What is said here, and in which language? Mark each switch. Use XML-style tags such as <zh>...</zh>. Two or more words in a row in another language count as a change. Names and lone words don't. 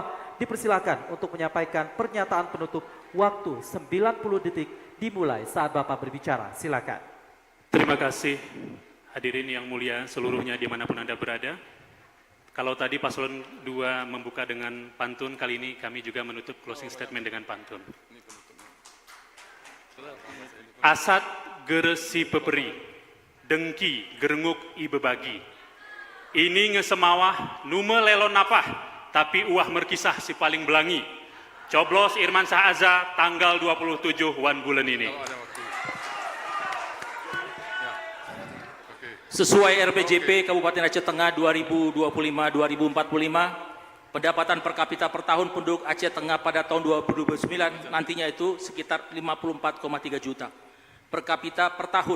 <id>Dipersilakan untuk menyampaikan pernyataan penutup. Waktu 90 detik dimulai saat Bapak berbicara. Silakan. Terima kasih hadirin yang mulia seluruhnya dimanapun Anda berada. Kalau tadi paslon 2 membuka dengan pantun, kali ini kami juga menutup</id> <en>closing statement</en> <id>dengan pantun.</id> <gay>Asat geresi peperi, dengki gerenguk i bebagi. Ini ngesemawah nume lelon napah, tapi uah merkisah si paling belangi.</gay> <id>Coblos Irman Syah Azza tanggal 27 bulan ini. Sesuai RPJP Kabupaten Aceh Tengah 2025-2045, pendapatan per kapita per tahun penduduk Aceh Tengah pada tahun 2029 nantinya itu sekitar 54,3 juta per kapita per tahun.</id>